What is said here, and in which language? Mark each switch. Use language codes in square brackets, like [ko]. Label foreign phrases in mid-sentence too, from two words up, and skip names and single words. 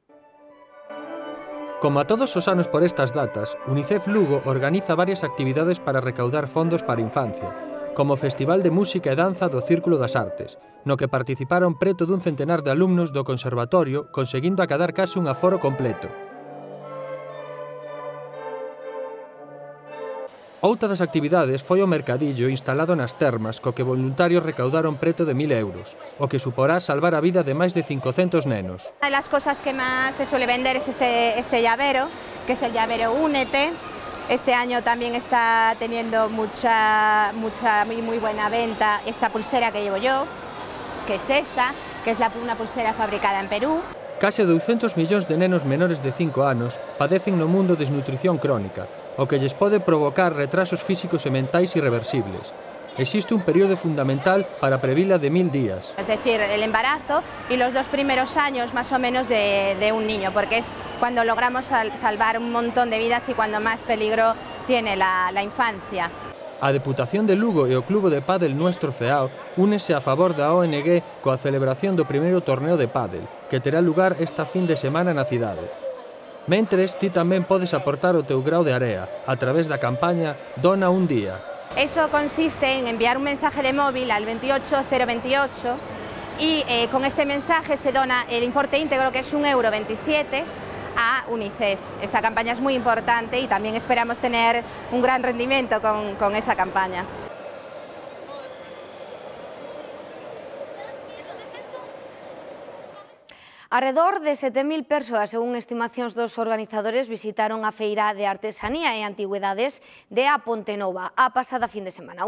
[gl] Como a todos os anos por estas datas, Unicef Lugo organiza varias actividades para recaudar fondos para a infancia, como o Festival de Música e Danza do Círculo das Artes, no que participaron preto dun centenar de alumnos do Conservatorio, conseguindo acadar case un aforo completo. Outra das actividades foi o mercadillo instalado nas termas, co que voluntarios recaudaron preto de 1.000 euros, o que suporá salvar a vida de máis de 500 nenos. [es] Una de las cosas que más se suele vender es este llavero, que es el llavero Únete. Este año también está teniendo muy buena venta esta pulsera que llevo yo, que es esta, que es una pulsera fabricada en Perú. [gl] Case 200 millóns de nenos menores de 5 anos padecen no mundo desnutrición crónica, o que lles pode provocar retrasos físicos e mentais irreversibles. Existe un período fundamental para previla de 1000 días. [es] Es decir, el embarazo y los 2 primeros años más o menos de un niño, porque es cuando logramos salvar un montón de vidas y cuando más peligro tiene la infancia. [gl] A Deputación de Lugo e o Clubo de Pádel Nuestro Ceao únese a favor da ONG coa celebración do primeiro torneo de pádel, que terá lugar esta fin de semana na cidade. Mentres, ti tamén podes aportar o teu grao de area a través da campaña Dona un día. [es] Eso consiste en enviar un mensaje de móvil al 28028 y con este mensaje se dona el importe íntegro, que es 1,27 € a Unicef. Esa campaña es muy importante y también esperamos tener un gran rendimiento con esa campaña. [gl] Arredor de 7.000 persoas, según estimacións dos organizadores, visitaron a Feira de Artesanía e Antigüedades de A Pontenova a pasada fin de semana.